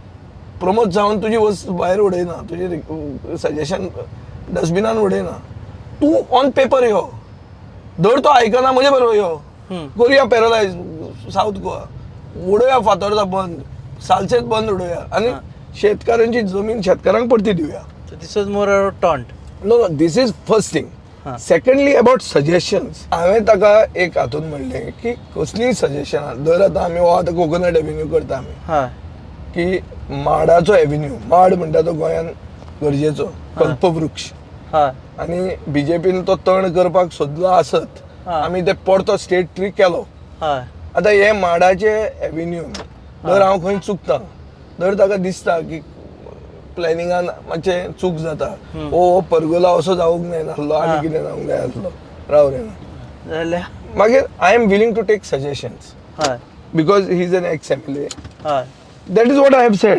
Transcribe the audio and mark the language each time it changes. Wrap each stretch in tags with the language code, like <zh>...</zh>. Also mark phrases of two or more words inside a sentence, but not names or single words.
<kok>प्रमोद सावंत तुजी वस्त भायर उडयना, तुजें सजेशन डस्टबिनान उडयना. तूं</kok> <en>on paper</en> <kok>यो धर तो आयकना म्हजे बरोबर यो करुया पॅरलायज साऊथ गोवा उडोवया फातोर्डा बंद सालसेत बंद उडोवया आनी शेतकारांची जमीन शेतकारांक परती दिवया.</kok> <en>This was more taunt. No this is first thing. Secondly about suggestions</en> <kok>हांवें ताका एक हातून म्हणलें की कसलीय सजेशनां धर आतां आमी हो आतां</kok> <en>coconut avenue</en> <kok>करता आमी की माडाचो एव्हेन्यू माड म्हणटा तो गोंयान गरजेचो कल्पवृक्ष आनी बीजेपीन तो तण करपाक सोदलो आसत आमी ते परतो</kok> <en>state tree</en> <kok>केलो. आतां हे माडाचे एव्हेन्यू धर हांव खंय चुकता धर ताका दिसता की प्लॅनिंगान मातशें चूक जाता हो परगोला असो जावंक जाय नासलो आनी कितें जावंक जाय आसलो राव रे जाल्यार</kok> <en>मागीर I am willing to take suggestions because he is an ex MLA. That is what I have said.</en>